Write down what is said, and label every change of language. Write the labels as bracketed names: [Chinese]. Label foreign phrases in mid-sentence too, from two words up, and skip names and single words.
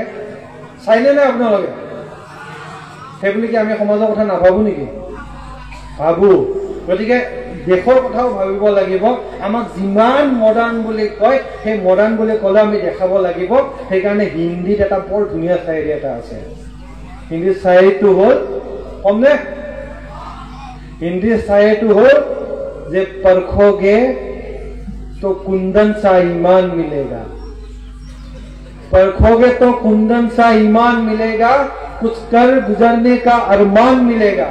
[Assamese] চাইনে নাই আপোনালোকে? সেইবুলি কি আমি সমাজৰ কথা নাভাবো নেকি? ভাবো। গতিকে দেশৰ কথাও ভাবিব লাগিব। আমাক যিমান মডাৰ্ণ বুলি কয়, সেই মডাৰ্ণ বুলি ক'লে আমি দেখাব লাগিব। সেইকাৰণে হিন্দীত এটা বৰ ধুনীয়া চায়েৰী এটা আছে। হিন্দীৰ চায়েৰীটো হ'ল, কমনে? [Hindi] हिंदी शायरी हो जे परखोगे तो कुंदन सा ईमान मिलेगा, परखोगे तो कुंदन सा ईमान मिलेगा, कुछ कर गुजरने का अरमान मिलेगा।